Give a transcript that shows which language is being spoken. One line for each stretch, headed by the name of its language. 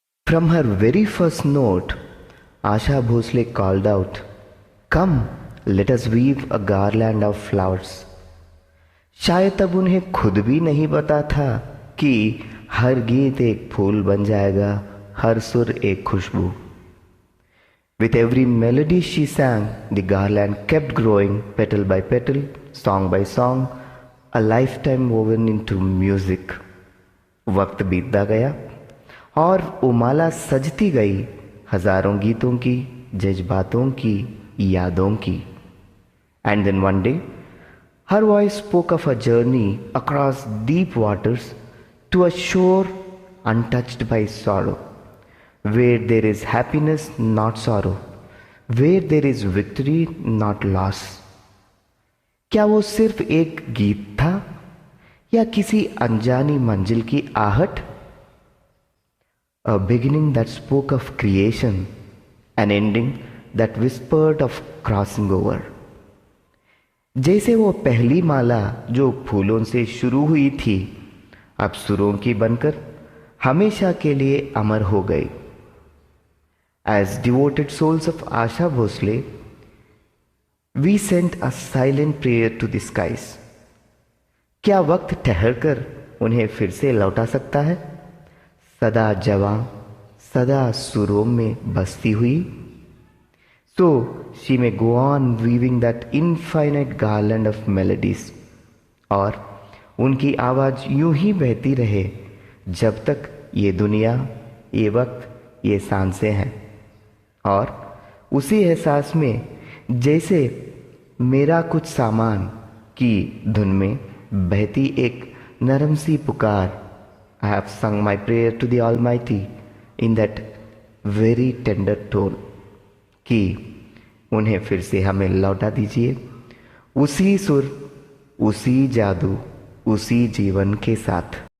English: From her very first note, Asha Bhosle called out, "Come, let us weave a garland of flowers."
Hindi: शायद तब उन्हें खुद भी नहीं पता था कि हर गीत एक फूल बन जाएगा, हर सुर एक खुशबू.
English: With every melody she sang, the garland kept growing petal by petal, song by song, a lifetime woven into music.
Hindi: वक्त बीतता गया और वो माला सजती गई हजारों गीतों की, जज्बातों की, यादों की.
English: And then one day, her voice spoke of a journey across deep waters to a shore untouched by sorrow, where there is happiness, not sorrow, where there is victory, not loss.
Hindi: क्या वो सिर्फ एक गीत था या किसी अनजानी मंजिल की आहट?
English: A beginning that spoke of creation, an ending that whispered of crossing over.
Hindi: जैसे वो पहली माला जो फूलों से शुरू हुई थी, अब सुरों की बनकर हमेशा के लिए अमर हो गई.
English: As devoted souls of Asha Bhosle, we sent a silent prayer to the skies.
Hindi: क्या वक्त ठहरकर उन्हें फिर से लौटा सकता है, सदा जवां, सदा सुरों में बसती हुई?
English: So she may go on weaving that infinite garland of melodies.
Hindi: और उनकी आवाज यूं ही बहती रहे जब तक ये दुनिया, ये वक्त, ये सांसें हैं. और उसी एहसास में जैसे मेरा कुछ सामान की धुन में बहती एक नरम सी पुकार,
English: I have sung my prayer to the Almighty in that very tender tone
Hindi: कि उन्हें फिर से हमें लौटा दीजिए उसी सुर, उसी जादू, उसी जीवन के साथ.